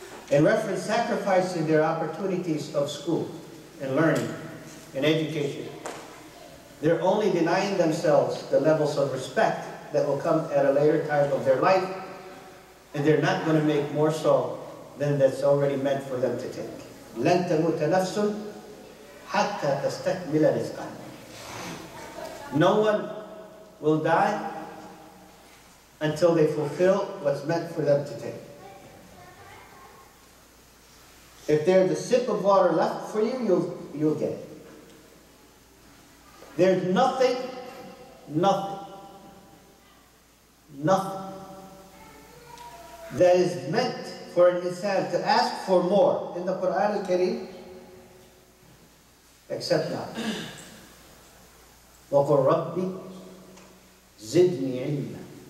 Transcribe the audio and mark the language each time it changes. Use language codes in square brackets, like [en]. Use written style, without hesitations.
[en] and reference sacrificing their opportunities of school and learning and education, they're only denying themselves the levels of respect that will come at a later time of their life, and they're not going to make more so than that's already meant for them to take. [ar] لن تموت نفس حتى تستكمل رزقها. [en] No one will die until they fulfill what's meant for them to take. If there's a sip of water left for you, you'll get it. There's nothing that is meant for an insan to ask for more in the Quran al-Kareem except knowledge. [ar] وَقُلْ رَبِّ زِدْنِي عِلْمًا.